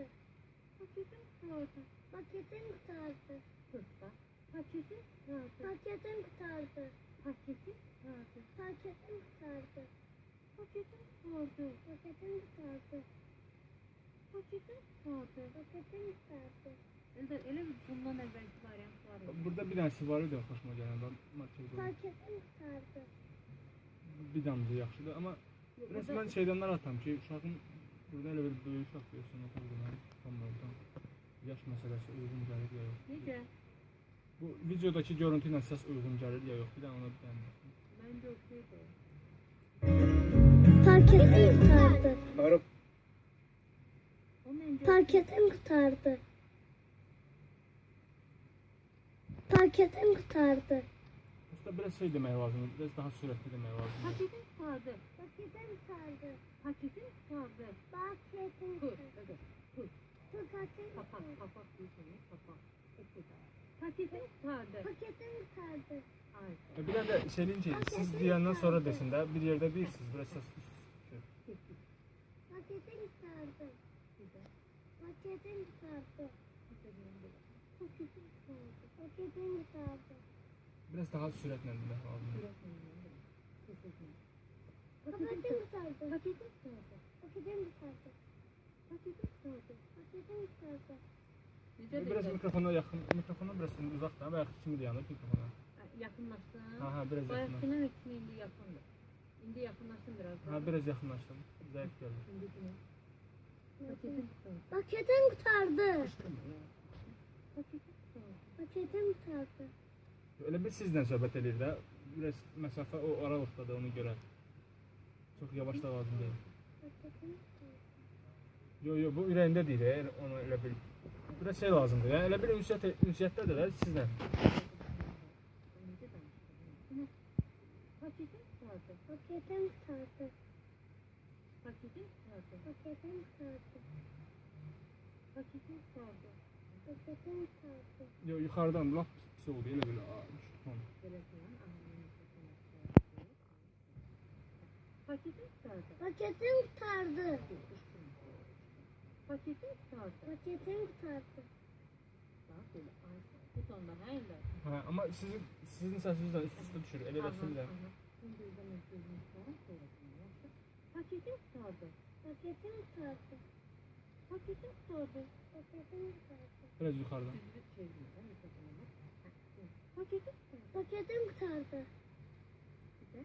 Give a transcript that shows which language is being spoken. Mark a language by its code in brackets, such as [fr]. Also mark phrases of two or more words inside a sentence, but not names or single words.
[tr] Paketin kurtardı. Paketin kurtardı. Kırkta. Paketin kurtardı. Paketin kurtardı. Paketin kurtardı. Paketin kurtardı. Paketin kurtardı. Paketin kurtardı. Paketin kurtardı. Paketin kurtardı. [az] Elə bundan əvvəlki variant var idi. Burada bir dənəsi var idi xoşuma gələn. Marketdə. [tr] Paketin kurtardı. [az] Bir damcı yaxşıdır, amma biraz mən şeydən narahatam ki, uşağın burada elə bir böyük uşaq görsən, oturduğundan tutamıyorum. Yaş məsələsi uyğun gəlir ya yox. Necə? Bu videodakı görüntü ilə səs uyğun gəlir ya yox. Bir dənə ona bir dənə. Məncə okeydir. [tr] Paketin kurtardı. [az] Arab O məncə [tr] Paketin kurtardı. Paketin kurtardı. [az] Usta biraz şey demək lazımdır, biraz daha sürətli demək lazımdır. [tr] paketin kurtardı. Paketin kurtardı. Paketin kurtardı. Paketin Kur. kurtardı. Kur. Paketin Kapak. kurtardı. Kapak diyorsunuz. Kapak. Paketin kurtardı. Paketin kurtardı. Ay. [az] Bir dənə də şeyin ki, siz deyəndən sonra desin də, bir yerdə deyilsiniz, biraz səs [tr] Paketin kurtardı. Güzel. Paketin kurtardı. Paketin kurtardı. Paketin kurtardı. [az] biraz daha sürətlə demək lazımdır. [tr] Paketin kurtardı. Paketin kurtardı. Paketin kurtardı. Paketin kurtardı. Paketin kurtardı. [az] Necə Biraz deyəcək? mikrofona yaxın, mikrofona biraz uzaqdır, bayaq kimi dayanır mikrofona. Yaxınlaşsın. Ha, biraz yaxınlaş. Bayaqkindən ikisi indi yaxındır. İndi yaxınlaşsın biraz daha. Ha, biraz yaxınlaşdım. Zəif gəldi. İndi kimi? [tr] Paketin kurtardı. Paketin kurtardı. Paketin kurtardı. Paketin kurtardı. [az] Elə bir sizlə söhbət edir də, biraz məsafə o aralıqdadır, ona görə. Çox yavaş da lazım deyil. [tr] Paketin kurtardı. [az] Yo, bu ürəyində deyil, ona elə bir biraz şey lazımdır. Yəni elə bir ünsiyyətdədir də sizlə. [tr] Paketin kurtardı. Paketin kurtardı. Paketin kurtardı. Paketin kurtardı. Paketin kurtardı. Paketin kurtardı. [az] Yo, yuxarıdan lap pis oldu, elə belə düşdü ton. [tr] Telefon, paketin kurtardı. Paketin kurtardı. Paketin kurtardı. Paketin kurtardı. Bak böyle ay. Bu tonda hayırlı. [az] Ha, amma sizin səsinizlə üst-üstə düşür, elə də sizlə. [tr] Paketin kurtardı. Paketin kurtardı. Paketin kurtardı. Paketin kurtardı. [az] Biraz yuxarıdan. [tr] Paketin kurtardı. Paketin kurtardı. Güzel.